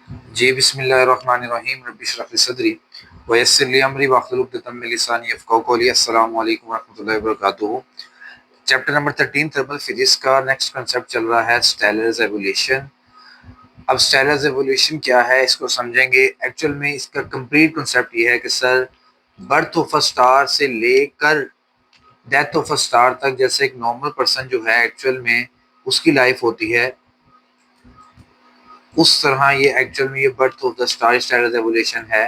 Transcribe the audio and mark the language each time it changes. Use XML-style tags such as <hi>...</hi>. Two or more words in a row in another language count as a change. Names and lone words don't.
<ar>जी بسم الله الرحمن الرحيم رب اشرح لي صدري ويسر لي أمري واحلل عقدة من لساني يفقهوا قولي. السلام عليكم ورحمة الله وبركاته.</ar> <en>chapter number 13 thermal physics</en> <hi>का</hi> <en>next concept</en> <hi>चल रहा है</hi> <en>stellar evolution.</en> <hi>अब</hi> <en>stellar evolution</en> <hi>क्या है इसको समझेंगे। एक्चुअल में इसका</hi> <en>complete concept</en> <hi>ये है कि सर</hi> <en>birth of a star</en> <hi>से लेकर</hi> <en>death of a star</en> <hi>तक, जैसे एक</hi> <en>normal person</en> <hi>जो है एक्चुअल में उसकी लाइफ होती है, उस तरह ये एक्चुअल में ये</hi> <en>birth of the star stellar evolution</en> <hi>है।</hi>